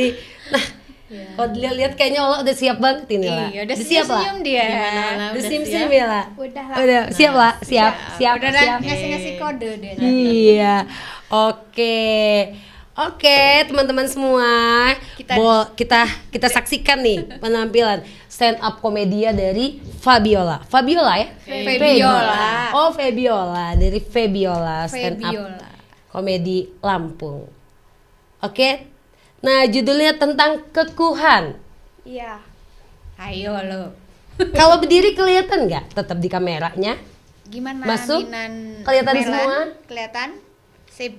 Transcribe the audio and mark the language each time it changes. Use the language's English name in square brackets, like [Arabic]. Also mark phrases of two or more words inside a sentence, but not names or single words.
[Indonesian] Nah, kalau dilihat kayaknya Allah udah siap banget ini lah. Iya, udah siap lah. senyum dia. Gimana, Lah? Udah Udah senyum-senyum siap? ya lah. Udah lah. Udah siap lah, siap, siap, Udah siap. ngasih kode dia. Iya, oke, oke, teman-teman semua, kita saksikan nih penampilan [English] stand up [Indonesian] komedia dari Fabiola. Fabiola ya? Fabiola. Oh, Fabiola dari Fabiola [English] stand up [Indonesian] Fabiola. komedi Lampung. Oke, nah judulnya tentang kekuhan. Iya. Ayo lo. Kalau berdiri kelihatan nggak? Tetap di kameranya. Gimana Masuk? Minan Kelihatan Melan? semua? Kelihatan? Sip.